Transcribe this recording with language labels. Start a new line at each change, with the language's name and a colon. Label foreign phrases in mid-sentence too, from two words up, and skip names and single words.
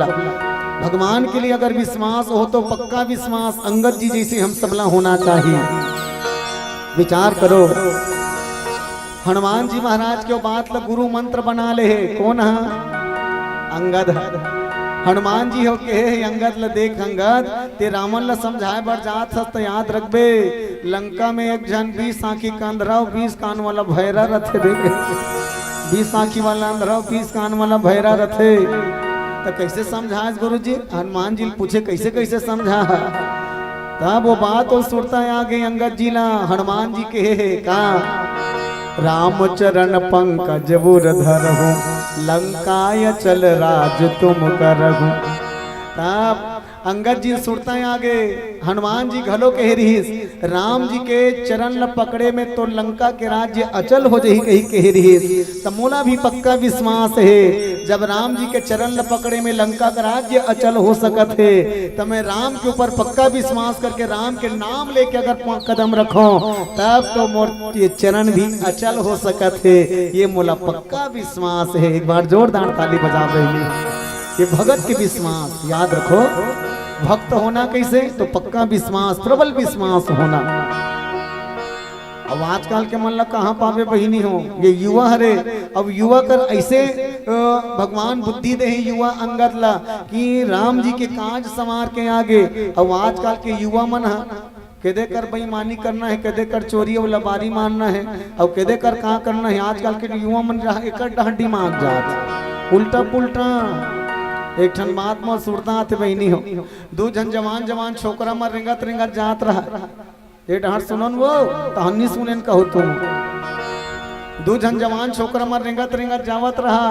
Chhattisgarhi: भगवान के लिए अगर विश्वास हो तो पक्का विश्वास अंगद जी जैसे हम सबला होना चाहिए। विचार करो हनुमान जी महाराज के बात ला गुरु मंत्र बना ले है कौन है, अंगद। हनुमान जी हो के अंगद ला देख अंगद ते रावण ला समझाए बर जात हस तो याद रखबे लंका में एक जन 20 आंखी का अंधरा 20 कान वाला भैरा रथे। देखे 20 आंखी वाला अंधरा 20 कान वाला भैरा रथे। तो कैसे समझाए गुरु जी, हनुमान जी पूछे कैसे कैसे समझा। तब वो बात और सुरता आ गई अंगद जी ला। हनुमान जी के का
Awadhi: राम चरण पंकज बुर धरहु लंकाय चल राज तुम करहु।
Chhattisgarhi: तब अंगद जी सुरता आगे हनुमान जी घलो कह रही राम जी के चरण ल पकड़े में तो लंका के राज्य अचल हो जाही कही कह रही। तो मोला भी पक्का विश्वास है जब राम जी के चरण ल पकड़े में लंका का राज्य अचल हो सकत है तो मैं राम के ऊपर पक्का विश्वास करके राम के नाम लेके अगर कदम रखो तब तो मोर ये चरण भी अचल हो सकत है। ये मोला पक्का विश्वास है। एक बार जोरदार ताली बजा रही। ये भगत के विश्वास याद रखो, भक्त होना कैसे तो पक्का विश्वास प्रबल विश्वास होना। अब आजकल के मन ला कहाँ पावे बहिनी हो, ये युवा हरे। अब युवा कर ऐसे भगवान बुद्धि दे युवा अंगद ला कि राम जी के काज संवार के आगे। अब आजकल के युवा मन कदे कर बेईमानी करना है, कदे कर चोरी और लबारी मारना है, और कदे कर कहाँ करना है। आजकल के युवा मन एक डहाडी मांग जात उल्टा पुल्टा। एक ठन बात में सुरता आते बहनी हो, दो जन जवान छोकरा में रिंगत रिंगत जात रहा। ये डहर सुनन वो तहनी सुनन कहो तुम। दो जन जवान छोकरा में रिंगत रिंगत जावत रहा।